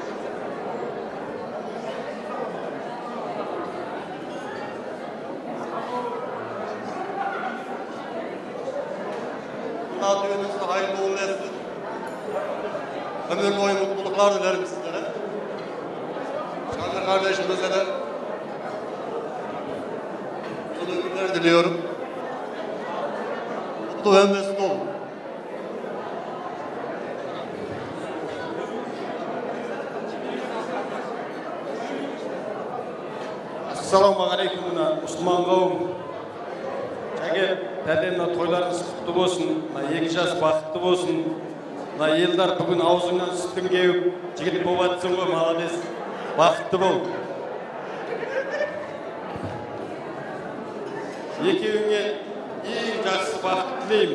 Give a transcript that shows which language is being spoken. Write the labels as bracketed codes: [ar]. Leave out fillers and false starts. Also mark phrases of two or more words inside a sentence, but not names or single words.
[tr] Düğününüzde hayırlı uğurlu etsin. Ömür boyu mutluluklar dilerim sizlere. Şanlı kardeşimize de mutlu günler diliyorum. Mutlu ve mesut olun. [ar] السلام عليكم [tr] Müslüman kavim. [kk] Пәлемна тойларыңыз құтты болсын, екі жас бақытты болсын. Елдар бүгін аузыңнан сүттің кеуіп, жігіт болып атсың ғой, молодец. Бақытты бол. Екеуіңе ең жақсы бақыт тілеймін.